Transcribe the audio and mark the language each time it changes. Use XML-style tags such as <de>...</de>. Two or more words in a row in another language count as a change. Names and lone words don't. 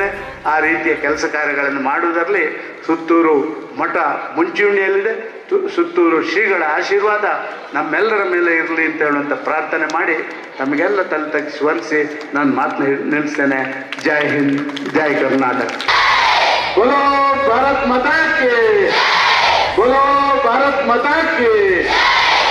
<kn>ಆ ರೀತಿಯ ಕೆಲಸ ಕಾರ್ಯಗಳನ್ನು ಮಾಡುವುದರಲ್ಲಿ ಸುತ್ತೂರು ಮಠ ಮುಂಚೂಣಿಯಲ್ಲಿದೆ. ಸುತ್ತೂರು ಶ್ರೀಗಳ ಆಶೀರ್ವಾದ ನಮ್ಮೆಲ್ಲರ ಮೇಲೆ ಇರಲಿ ಅಂತ ಹೇಳುವಂಥ ಪ್ರಾರ್ಥನೆ ಮಾಡಿ ನಮಗೆಲ್ಲ ತಲೆ ತಗ್ಗಿಸಿ ವಂದಿಸಿ ನಾನು ಮಾತನ್ನ ನಿಲ್ಲಿಸ್ತೇನೆ.</kn> <hi>जय हिंद,</hi> <kn>ಜೈ ಕರ್ನಾಟಕ.</kn> <hi>बोलो भारत माता की, बोलो भारत माता की.</hi>